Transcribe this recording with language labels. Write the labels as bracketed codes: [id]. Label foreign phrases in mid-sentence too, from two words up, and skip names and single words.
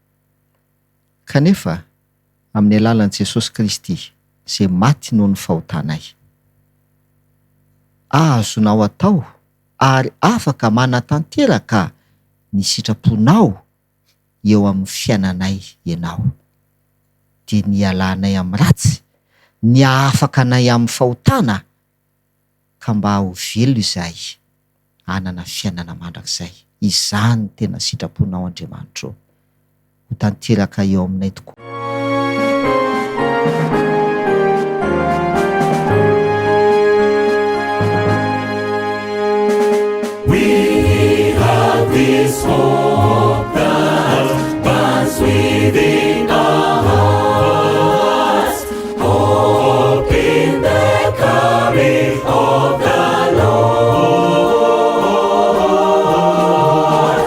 [mg] kanefa amin'ny alalan'i Jesosy Kristy zay maty noho ny fahotanay azonao atao ary afaka manatanteraka ny sitraponao eo amin'ny fiainanay ianao de ny alanay amin'ny ratsy ny afaka anay amin'ny fahotana ka mba ho velo izay anana fiainana mandrakizay. Izany tena sitraponao Andriamanitra eo. Ho tanteraka eo aminay tokoa. [en] We have this hope that burns within our hearts, hope in the coming of the Lord.